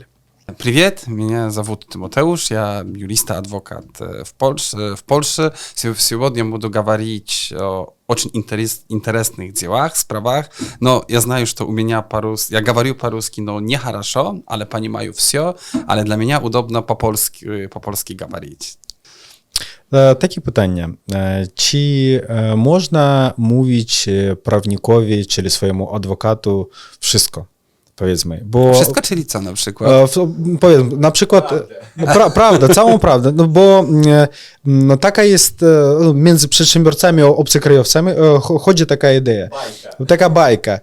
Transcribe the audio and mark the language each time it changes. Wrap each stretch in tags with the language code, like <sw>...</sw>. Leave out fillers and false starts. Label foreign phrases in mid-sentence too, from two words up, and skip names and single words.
<ru>Привет, меня зовут Тимoteusz, я юрист-адвокат в Польше. Сегодня буду говорить о очень интересных делах, справах, но я знаю, что у меня я говорю по-русски, но не хорошо, ale понимаю все, ale для меня удобно по-польски говорить.</ru> <uk>Такі питання. Чи можна</uk> <pl>mówić prawnikowi, czyli swojemu adwokatu wszystko? Powiedzmy, bo... Wszystko, czyli co na przykład? Powiedzmy, na przykład... Prawda, całą prawdę, no bo no, taka jest między przedsiębiorcami a obcokrajowcami chodzi taka idea, taka bajka,</pl>